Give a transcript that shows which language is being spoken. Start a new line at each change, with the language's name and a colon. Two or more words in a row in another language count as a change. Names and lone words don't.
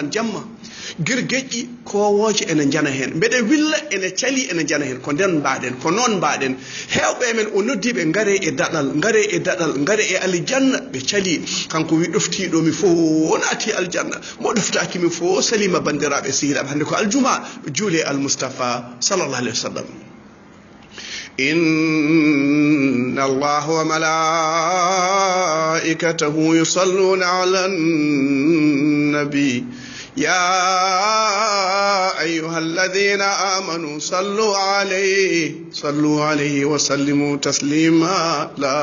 Fula: jamma guirgueƴƴi kowoje ene jana hen mbeɗe willa ene cali ene jana hen ko nden mbaɗen ko noon mbaɗen hewɓe men o noddiɓe gaare e daɗal gaare e aljanna ɓe cali kanko wi ɗoftiɗomi fo naati aljanna mo ɗoftakimi fo salima bandiraɓe sehilaɓe hande ko aljuma juule almoustapha
Arabic: صلى الله عليه وسلم إن الله وملائكته يصلون على النبي يا أيها الذين آمنوا صلوا عليه وسلموا تسليما لا